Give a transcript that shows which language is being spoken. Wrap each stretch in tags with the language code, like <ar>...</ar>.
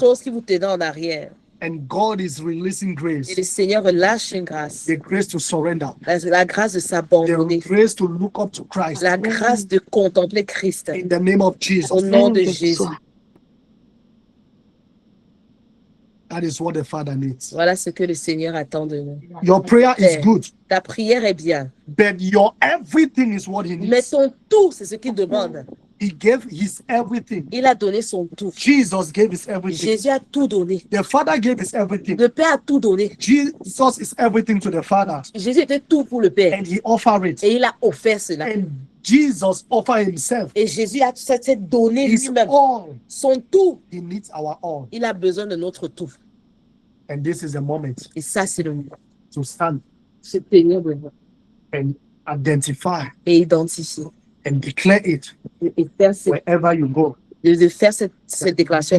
<fr>choses qui vous tenaient en arrière.</fr> <en>And God is releasing</en> <fr>Et</fr> <en>grace,</en> <fr>le Seigneur relâche une grâce,</fr> <en>the grace to surrender,</en> <fr>la grâce de s'abandonner,</fr> <en>the grace to look up to Christ.</en> <fr>la grâce de contempler Christ.</fr> <en>In the name of Jesus.</en> <fr>Au nom de Jésus.</fr> <en>That is what the Father needs.</en> <fr>Voilà ce que le Seigneur attend de nous.</fr> <en>Your prayer is good,</en> <fr>Ta prière est bien,</fr> <en>but your everything is what He</en> <fr>mais</fr> <en>needs.</en> <fr>ton tout, c'est ce qu'il demande.</fr> <en>He gave His everything.</en> <fr>Il a donné son tout.</fr> <en>Jesus gave His everything.</en> <fr>Jésus a tout donné.</fr> <en>The Father gave His everything.</en> <fr>Le Père a tout donné.</fr> <en>Jesus is everything to the Father,</en> <fr>Jésus était tout pour le Père.</fr> <en>and He offered it.</en> <fr>Et il a offert cela.</fr> <en>And Jesus offered Himself.</en> <fr>Et Jésus a s'est donné</fr> <en>His</en> <fr>lui-même.</fr> <en>all.</en> <fr>Son tout.</fr> <en>He needs our all.</en> <fr>Il a besoin de notre tout.</fr> <en>And this is the moment</en> <fr>Et ça, c'est le moment.</fr> <en>to stand</en> <fr>Se tenir devant</fr> <en>and identify</en> <fr>et identifier.</fr> <en>and declare it</en> <fr>Et faire</fr> <en>wherever you go.</en> <fr>de faire cette déclaration</fr>